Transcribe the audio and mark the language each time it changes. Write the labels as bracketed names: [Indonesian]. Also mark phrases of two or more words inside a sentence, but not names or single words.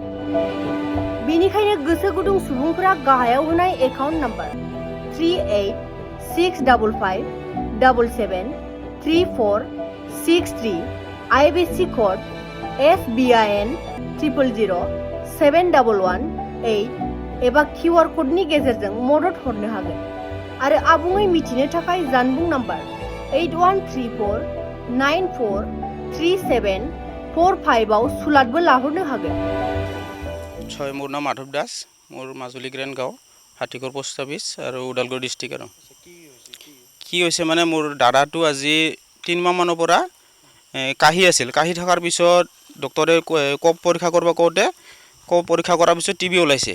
[Bodo] बेनिखायनो गोसो गुदुं सुबुंफोरा गाहायाव होनाय [English] account number [Bodo] 3865773463 IBC कड SBIN 00071118 एबा QR क'डनि गेजेरजों मदद हरनो हागोन आरो आबुङै मिथिनो थाखाय जानबुं नाम्बार 8134943745 आव सुलादबो लाहरनो हागोन। [Assamese] ছয় মোৰ নাম মাধৱ দাস, মোৰ মাজুলী গ্ৰেণ্ড গাঁও, হাতীকৰ [English] post office [Assamese] আৰু ওদালগুৰি ডিষ্ট্ৰিক্ট। আৰু কি হৈছে মানে মোৰ দাদাটো আজি 3 মাহমানৰ পৰা কাহি আছিল। কাহি থকাৰ পিছত ডক্টৰে কফ পৰীক্ষা কৰিব কওঁতে কফ পৰীক্ষা কৰাৰ পিছত টিবি ওলাইছে।